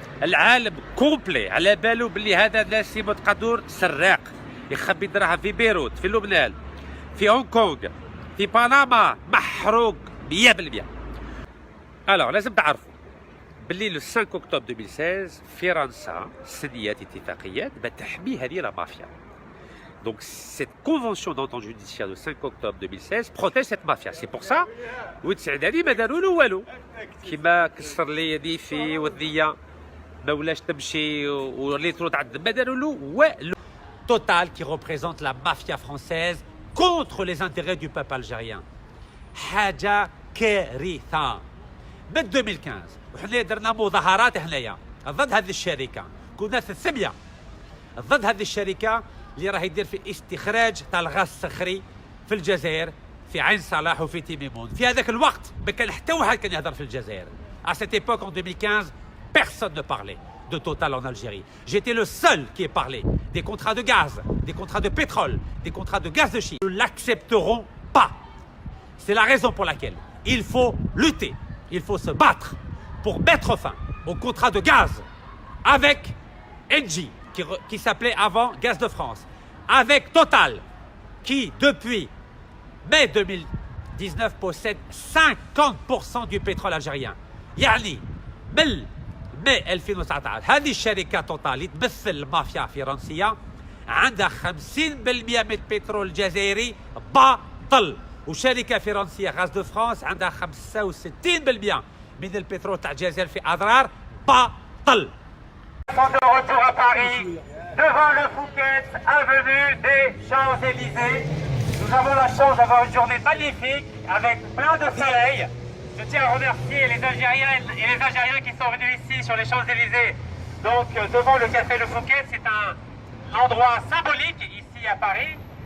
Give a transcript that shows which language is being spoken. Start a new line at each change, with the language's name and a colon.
Arabic: العالم كومبلي على بالو باللي هذا ناسي متقدور سراق يخبي دراهم في بيروت في لبنان في هونغ كونغ في بنما محروق 100%.
French: Alors,
Arabic: لازم تعرفوا باللي
French: le 5 octobre 2016
Arabic: فرنسا سنيات اتفاقيات بتحمي هذه لا مافيا.
French: Donc cette convention d'entente judiciaire de 5 octobre 2016 protège cette mafia. C'est pour ça
Arabic: ولد سعداني ما داروا له والو. كيما كسر لي يدي في وذيه ما ولاش تمشي وليت تعذب ما داروا له والو.
French: Total qui représente la mafia française contre les intérêts du peuple algérien.
Arabic: حاجة كارثة. من 2015 وحنا درنا مظاهرات هنايا ضد هذه الشركة، كنا 300 ضد هذه الشركة اللي راه يدير في استخراج تاع الغاز الصخري في الجزائر في عين صلاح وفي تيميمون. في هذاك الوقت ما كان حتى واحد كان يهضر في الجزائر.
French: À cette époque en 2015 personne ne parlait de Total en Algérie. J'étais le seul qui ait parlé des contrats de gaz, des contrats de pétrole, des contrats de gaz de schiste. Nous ne l'accepterons pas. C'est la raison pour laquelle il faut lutter, il faut se battre pour mettre fin au contrat de gaz avec Engie, qui s'appelait avant Gaz de France, avec Total, qui depuis mai 2019 possède 50% du pétrole algérien.
Arabic: يعني من ماي 2019 هذه الشركة توتال اللي تمثل المافيا الفرنسية عندها 50% من البترول الجزائري باطل، وشركة فرنسية غاز دو فرانس عندها 65% من البترول تاع الجزائر في أضرار باطل.
French: De retour à Paris, devant le Fouquet, avenue des Champs-Élysées. Nous avons la chance d'avoir une journée magnifique avec plein de soleil. Je tiens à remercier les Algériens et les Algériens qui sont venus ici sur les Champs-Élysées. Donc devant le café Le Fouquet, c'est un endroit symbolique ici à Paris.